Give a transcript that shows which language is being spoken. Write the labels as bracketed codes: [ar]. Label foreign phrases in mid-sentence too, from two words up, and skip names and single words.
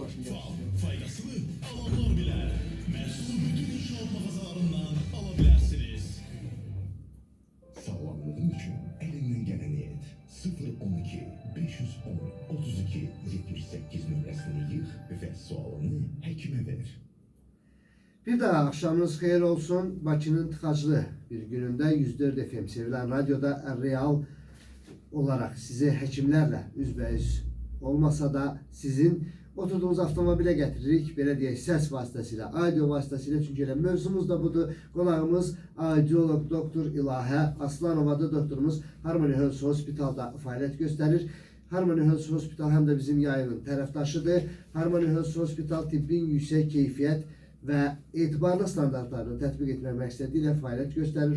[az] Fab faydasını alanlar bilər. Məhsulu bütün inşaat mağazalarından ala bilərsiniz. Sağlamlığın üçün elindən gələni et. 012 510 32 78 nömrəsini yığ və sualını həkimə ver. Bir daha akşamınız xeyir olsun. [tr] Bakı'nın tıkaclı bir gününde 104 FM sevilen radyoda real olarak sizi hekimlerle üzbeüz olmasa da sizin oturduğunuz avtomobile getiririk. [az] Belə deyək, ses vasıtasıyla, audio vasıtasıyla. Çünkü elə mövzumuz da budur. Qonağımız audiolog doktor İlahə Aslanovadır. Doktorumuz Harmony Health Hospital'da fəaliyyət göstərir. Harmony Health Hospital həm də bizim yayının tərəfdaşıdır. Harmony Health Hospital tibbin yüksək keyfiyyət və etibarlı standartlarını tətbiq etmək məqsədi ilə fəaliyyət göstərir.